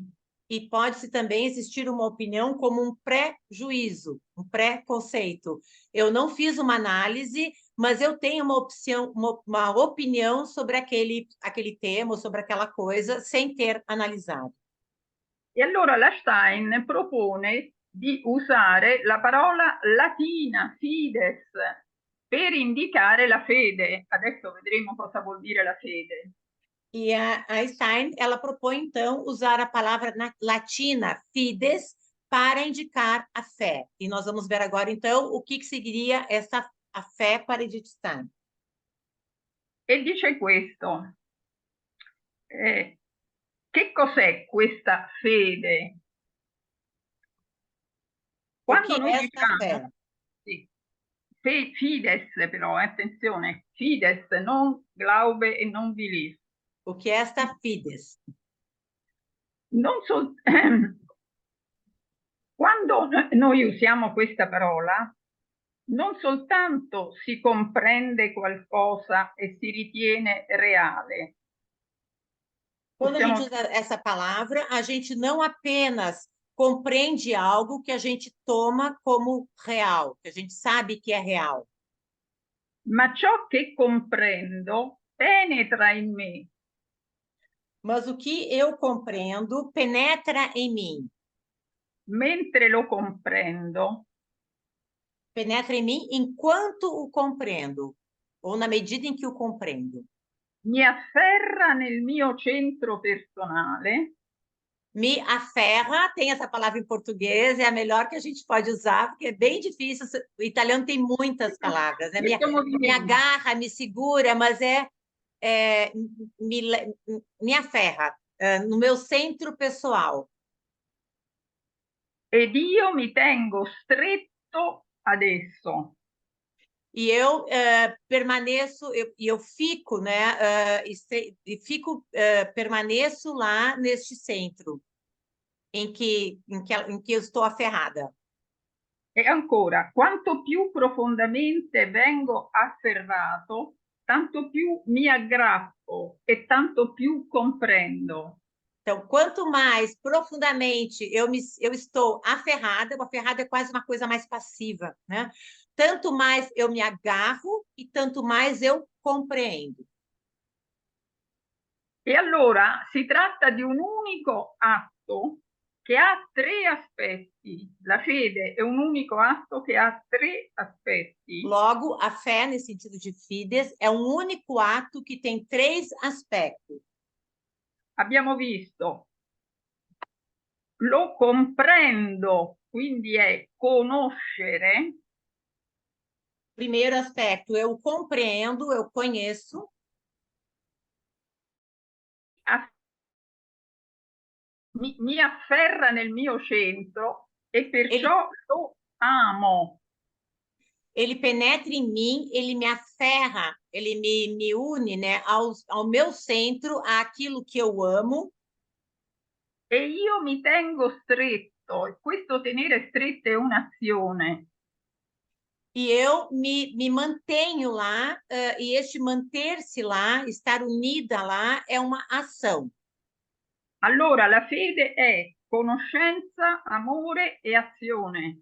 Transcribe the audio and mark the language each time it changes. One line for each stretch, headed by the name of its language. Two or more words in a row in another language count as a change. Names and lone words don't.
Portuguese: E pode-se também existir uma opinião como um pré-juízo, um pré-conceito. Eu não fiz uma análise, mas eu tenho uma opinião sobre aquele tema, ou sobre aquela coisa, sem ter analisado.
Italian: E allora la Stein propone di usare la parola latina fides per indicare la fede. Adesso vedremo cosa vuol dire la fede.
Portuguese: E a Stein, ela propõe, então, usar a palavra latina, fides, para indicar a fé. E nós vamos ver agora, então, o que seria a fé para Edith Stein.
Italian: E dice questo. Che cos'è questa fede? Quando noi diciamo, sì, fides però, attenzione, fides, non glaube e non belief.
Portuguese: O que é esta fides?
Italian: Non so, quando noi usiamo questa parola, non soltanto si comprende qualcosa e si ritiene reale.
Portuguese: Quando a gente usa essa palavra, a gente não apenas compreende algo que a gente toma como real, que a gente sabe que é real.
Italian: Ma ciò che comprendo penetra in me.
Portuguese: Mas o que eu compreendo penetra em mim.
Italian: Mentre lo comprendo.
Portuguese: Penetra em mim enquanto o compreendo, ou na medida em que o compreendo.
Italian: Mi afferra nel mio centro personale.
Portuguese: Me aferra, tem essa palavra em português, é a melhor que a gente pode usar, porque é bem difícil. O italiano tem muitas palavras, né? Me agarra, me segura, mas me aferra no meu centro pessoal.
Italian: Ed io mi tengo stretto ad esso.
Portuguese: E eu permaneço, eu fico, né? Permaneço lá neste centro em que eu estou aferrada.
Italian: E ancora, quanto più profondamente vengo afferrato, tanto più mi aggrappo e tanto più comprendo.
Portuguese: Então, quanto mais profundamente eu estou aferrada, o aferrado é quase uma coisa mais passiva, né? Tanto mais eu me agarro e tanto mais eu compreendo.
Italian: E allora si tratta di un unico atto che ha tre aspetti. La fede è un unico atto che ha tre aspetti.
Portuguese: Logo, a fé, nesse sentido de fides, é um único ato que tem três aspectos.
Italian: Abbiamo visto, lo comprendo, quindi è conoscere.
Portuguese: Primeiro aspecto, eu compreendo, eu conheço.
Italian: Mi afferra nel mio centro e perciò lo amo.
Portuguese: Ele penetra em mim, ele me aferra, ele me une, né, ao meu centro, àquilo que eu amo.
Italian: E io mi tengo stretto, e questo tenere stretto è un'azione.
Portuguese: E eu me mantenho lá, e este manter-se lá, estar unida lá, é uma ação.
Italian: Allora la fede è conoscenza, amore e azione.